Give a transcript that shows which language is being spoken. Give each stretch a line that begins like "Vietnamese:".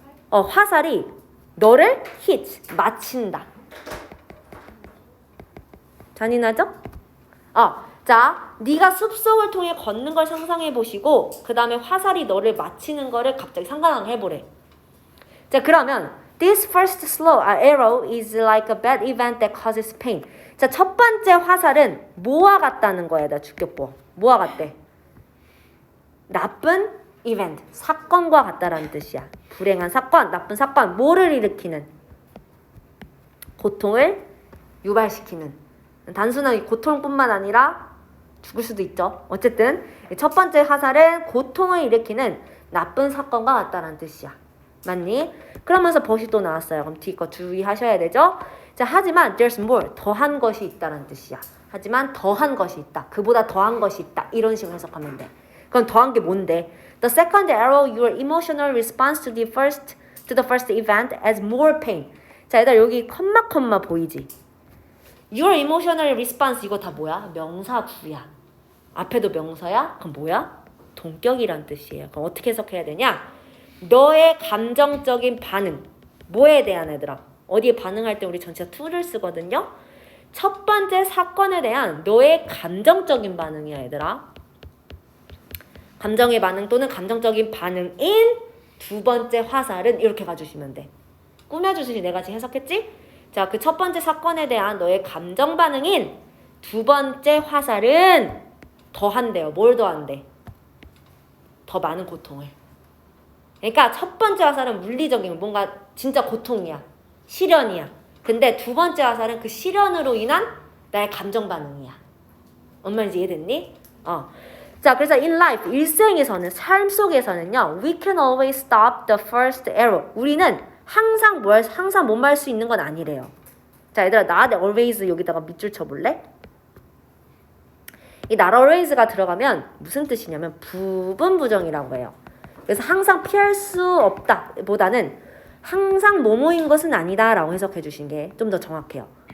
Korean: 화살이 너를 hit, 맞힌다. 잔인하죠? 자, 네가 숲속을 통해 걷는 걸 상상해 보시고 그 다음에 화살이 너를 맞히는 거를 갑자기 상상을 해보래. 자, 그러면
English: This first slow arrow is like a bad event that causes pain.
Korean: 자, 첫 번째 화살은 뭐와 같다는 거야, 나 주격보. 뭐와 같대? 나쁜 event, 사건과 같다라는 뜻이야. 불행한 사건, 나쁜 사건, 뭐를 일으키는? 고통을 유발시키는. 단순한 고통뿐만 아니라 죽을 수도 있죠. 어쨌든 첫 번째 화살은 고통을 일으키는 나쁜 사건과 같다는 뜻이야. 맞니? 그러면서 벗이 또 나왔어요. 그럼 뒤 거 주의하셔야 되죠. 자, 하지만
English: there's more,
Korean: 더한 것이 있다는 뜻이야. 하지만 더한 것이 있다. 그보다 더한 것이 있다. 이런 식으로 해석하면 돼. 그럼 더한 게 뭔데?
English: The second arrow, your emotional response to the first event as more pain.
Korean: 자, 얘들아 여기 컴마 보이지?
English: Your emotional response
Korean: 이거 다 뭐야? 명사 구야. 앞에도 명사야? 그럼 뭐야? 동격이란 뜻이에요. 그럼 어떻게 해석해야 되냐? 너의 감정적인 반응. 뭐에 대한 얘들아? 어디에 반응할 때 우리 전치사 to를 쓰거든요. 첫 번째 사건에 대한 너의 감정적인 반응이야, 얘들아. 감정의 반응 또는 감정적인 반응인 두 번째 화살은 이렇게 봐주시면 돼. 꾸며주시니 네 가지 해석했지? 자, 그 첫 번째 사건에 대한 너의 감정 반응인 두 번째 화살은 더한대요. 뭘 더한대? 더 많은 고통을. 그러니까 첫 번째 화살은 물리적인 뭔가 진짜 고통이야. 시련이야. 근데 두 번째 화살은 그 시련으로 인한 나의 감정 반응이야. 뭔 말인지 이해됐니? 자, 그래서
English: in life,
Korean: 일생에서는, 삶 속에서는요,
English: we can always stop the first arrow.
Korean: 우리는 항상 못 말 수 있는 건 아니래요. 자, 얘들아, not always 여기다가 밑줄 쳐볼래? 이 not always가 들어가면 무슨 뜻이냐면 부분 부정이라고 해요. 그래서 항상 피할 수 없다 보다는 항상 뭐뭐인 것은 아니다 라고 해석해 주신 게 좀 더 정확해요.